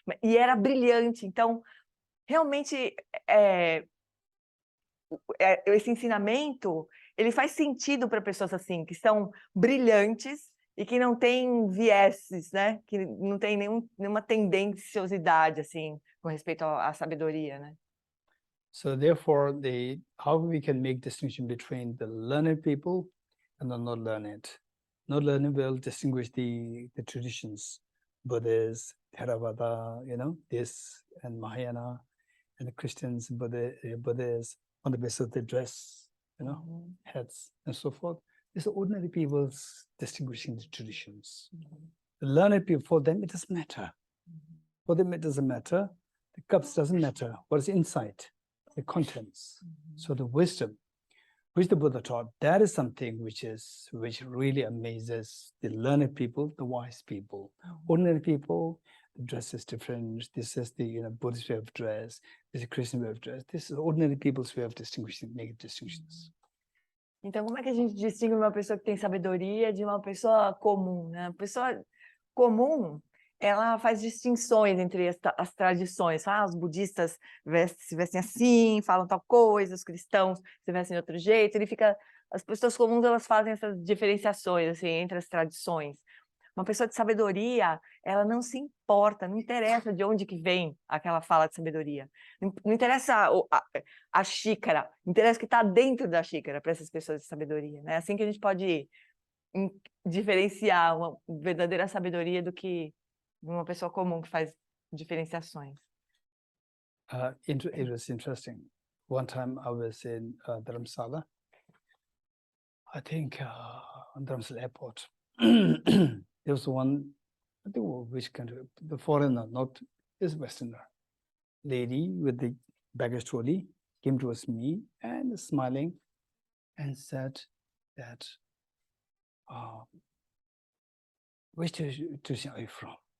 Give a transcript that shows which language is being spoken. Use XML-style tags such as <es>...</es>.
<pt>E era brilhante. Então, realmente, esse ensinamento, ele faz sentido para pessoas assim, que são brilhantes e que não têm vieses, né? Que não tem nenhuma tendenciosidade, assim, com respeito à sabedoria, né?</pt> <en>So therefore, how we can make distinction between the learned people and the not learned. Not learned will distinguish the traditions, Buddhists, Theravada, this and Mahayana, and the Christians, Buddhists, on the basis of the dress, hats, and so forth. These are ordinary people's distinguishing the traditions. The learned people, for them, it doesn't matter. For them, it doesn't matter. The cups doesn't matter. What is inside? The contents. So the wisdom, which the Buddha taught, that is something which really amazes the learned people, the wise people. Ordinary people, the dress is different. This is the Buddhist way of dress. This is the Christian way of dress. This is ordinary people's way of distinguishing, making distinctions.</en> <pt>Então, como é que a gente distingue uma pessoa que tem sabedoria de uma pessoa comum, né? A pessoa comum, ela faz distinções entre as tradições. Os budistas se vestem assim, falam tal coisa, os cristãos se vestem de outro jeito. As pessoas comuns, elas fazem essas diferenciações assim, entre as tradições. Uma pessoa de sabedoria, ela não se importa, não interessa de onde que vem aquela fala de sabedoria. Não interessa a xícara, interessa o que está dentro da xícara para essas pessoas de sabedoria, né? Assim que a gente pode diferenciar uma verdadeira sabedoria do que uma pessoa comum que faz diferenciações.</pt> <en>It was interesting. One time I was in Dharamsala, I think on Dharamsala airport. There was one, I think which country, the foreigner, not this Westerner, lady with the baggage trolley came towards me and smiling and said that, which tradition are you from?</en>